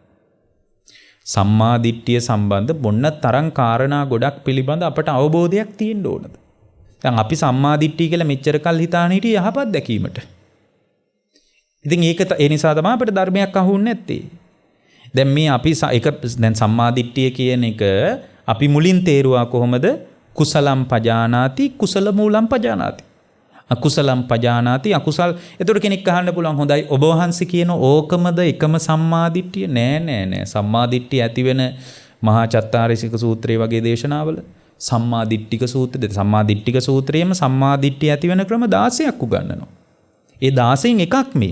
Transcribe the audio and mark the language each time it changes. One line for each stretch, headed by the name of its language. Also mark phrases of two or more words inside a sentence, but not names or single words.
Sinhala: සම්මාදිට්ඨිය සම්බන්ධ බොන්න තරම් කාරණා ගොඩක් පිළිබඳ අපට අවබෝධයක් තියෙන්න ඕනද? දැන් අපි සම්මාදිට්ඨිය කියලා මෙච්චර කල් හිතාන හිටියේ යහපත් දැකීමට. ඉතින් ඒක ඒ නිසා තමයි අපිට ධර්මයක් අහුන්නේ නැත්තේ. දැන් මේ අපි දැන් සම්මාදිට්ඨිය කියන එක අපි මුලින් තේරුවා කොහොමද?
Pali: කුසලම් පජානාති කුසල මූලම් පජානාති. අකුසලම් පජානාති අකුසල්.
Sinhala: එතකොට කෙනෙක් අහන්න පුළුවන් හොඳයි ඔබ වහන්සේ කියන ඕකමද එකම සම්මාදිට්ඨිය? නෑ. සම්මාදිට්ඨිය ඇති වෙන මහා චත්තාරීසික සූත්‍රයේ වගේ දේශනාවල සම්මාදිට්ඨික සූත්‍රය, සම්මාදිට්ඨික සූත්‍රයේම සම්මාදිට්ඨිය ඇති වෙන ක්‍රම 16ක් උගන්වනවා. ඒ 16න් එකක් මේ.